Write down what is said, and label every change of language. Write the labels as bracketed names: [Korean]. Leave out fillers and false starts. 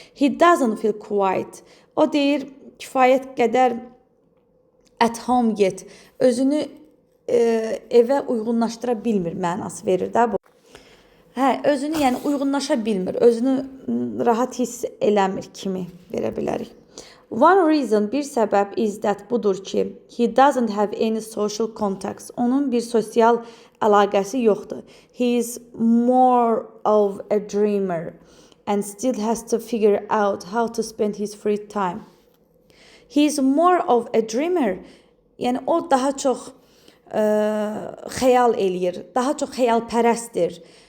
[English] He doesn't feel quiet. [Azerbaijani] O deyir, kifayət qədər [English] at home yet. [Azerbaijani] Özünü evə uyğunlaşdıra bilmir mənası verir də bu. Özünü yəni uyğunlaşa bilmir, özünü rahat hiss eləmir kimi verə bilərik. [English] One reason, [Azerbaijani] bir səbəb [English] is that [Azerbaijani] budur ki, [English] he doesn't have any social contacts. [Azerbaijani] Onun bir sosial əlaqəsi yoxdur. [English] He is more of a dreamer and still has to figure out how to spend his free time. He is more of a dreamer. [Azerbaijani] Yəni o daha çox xəyal eləyir, daha çox xəyalpərəstdir.